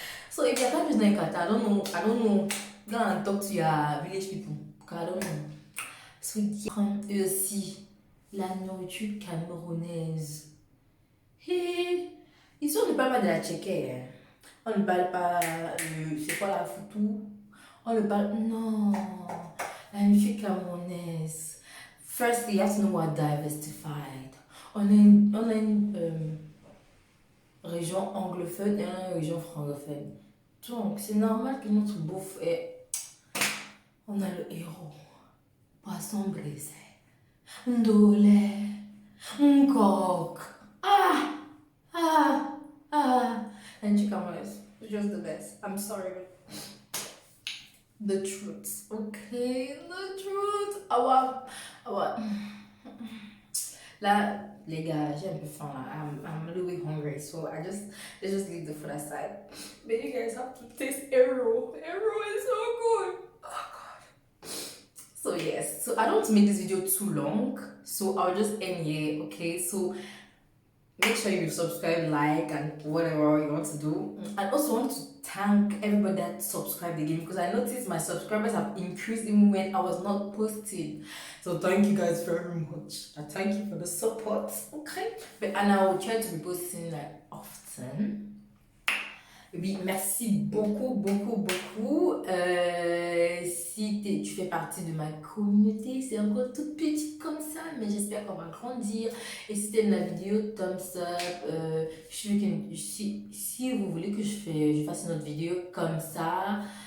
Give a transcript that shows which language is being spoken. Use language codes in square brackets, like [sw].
[en] So if you're not in Qatar, I don't know. Go and talk to your village people. Because I don't know. [fr] So et aussi, la nourriture camerounaise. Hey, ici on ne parle pas de la tchéké. Hein. On ne parle pas c'est quoi la foutou? On ne parle. Non. La nourriture camerounaise. [en] Firstly, you have to know what diversified. [fr] On a une région anglophone et une région francophone. Donc, c'est normal que notre bouffe est. On a le héros. Poisson brisé. Ndolé. [en] Nkok. Ah! Ah! Ah! And chicken rice. It's just the best. I'm sorry. The truth. Okay? The truth. [fr] Là, les gars, j'ai un peu faim là. [en] I'm a little bit hungry, so let's just leave the food aside. But you guys have to taste Aero. Aero is so good. Oh god. So yes, so I don't want to make this video too long, so I'll just end here, okay? So make sure you subscribe, like, and whatever you want to do. I also want to thank everybody that subscribed again because I noticed my subscribers have increased even when I was not posting. So thank you guys very much. I thank you for the support. Okay, and I will try to be posting like often. [fr] Oui, merci beaucoup. Si tu fais partie de ma communauté, c'est encore toute petite comme ça, mais j'espère qu'on va grandir. Et si t'aimes la vidéo, [en] thumbs up. [fr] Si vous voulez que je fasse une autre vidéo comme ça,